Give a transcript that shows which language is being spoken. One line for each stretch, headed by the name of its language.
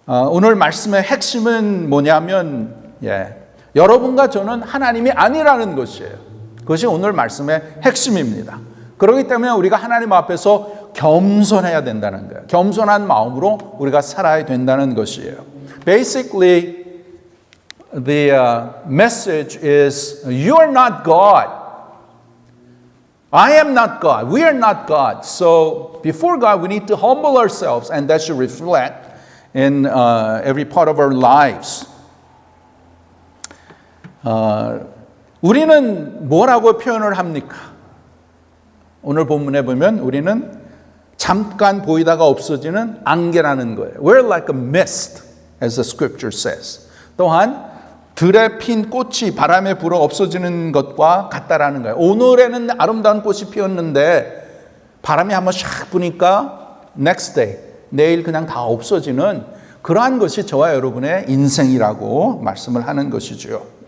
Korean: 오늘 말씀의 핵심은 뭐냐면 여러분과 저는 하나님이 아니라는 것이에요. 그것이 오늘 말씀의 핵심입니다. 그렇기 때문에 우리가 하나님 앞에서 겸손해야 된다는 거예요. 겸손한 마음으로 우리가 살아야 된다는 것이에요.
English: Basically, the message is you are not God. I am not God. We are not God. So before God, we need to humble ourselves, and that should reflect in every part of our lives.
Korean: 우리는 뭐라고 표현을 합니까? 오늘 본문에 보면 우리는 잠깐 보이다가 없어지는 안개라는 거예요.
English: We're like a mist, as the scripture says.
Korean: 또한 들에 핀 꽃이 바람에 불어 없어지는 것과 같다라는 거예요. 오늘에는 아름다운 꽃이 피었는데 바람이 한번 샥 부니까
English: next day,
Korean: 내일 그냥 다 없어지는 그러한 것이 저와 여러분의 인생이라고 말씀을 하는 것이죠.